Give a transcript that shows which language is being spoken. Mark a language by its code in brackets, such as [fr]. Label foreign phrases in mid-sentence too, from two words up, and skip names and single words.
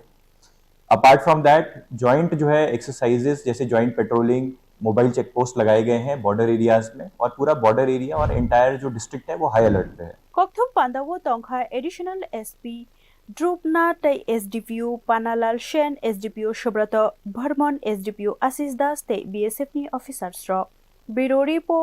[en] apart from that joint [hi] जो है एक्सरसाइजेस जैसे [en] joint patrolling, mobile check post [hi] लगाए गए हैं [en] border areas [hi] में और पूरा बॉर्डर एरिया और एंटायर जो डिस्ट्रिक्ट है वो [en] high alert [hi] पे है। [trp] kokthum pandawo tongkha additional SP Drupna tai SDPO Panalal Shen SDPO Shobrato Bharman SDPO Assis Das te BSF ni officers ro [en] Bureau report